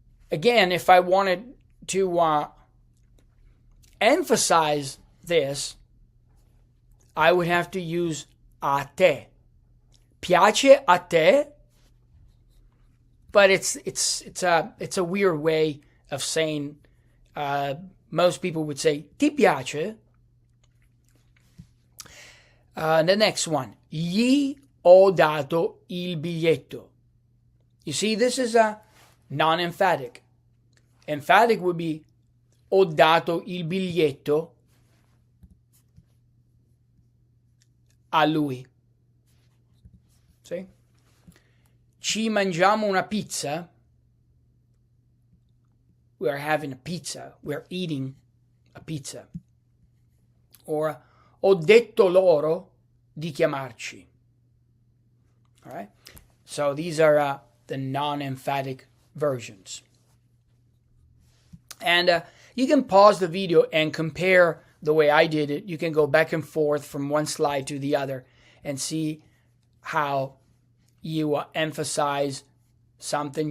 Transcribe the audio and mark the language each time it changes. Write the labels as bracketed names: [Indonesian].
[English] Again, if I wanted to emphasize this, I would have to use [Italian] a te. Piace a te? [English] But it's a weird way of saying. Most people would say [Italian] ti piace. [English] The next one, [Italian] gli ho dato il biglietto. [English] You see, this is a non-emphatic. Emphatic would be [Italian] ho dato il biglietto a lui. See? Ci mangiamo una pizza. [English] We are having a pizza. We are eating a pizza. [Italian] Or ho detto loro di chiamarci. [English] All right? So these are the non-emphatic versions. And you can pause the video and compare the way I did it. You can go back and forth from one slide to the other and see how you emphasize something.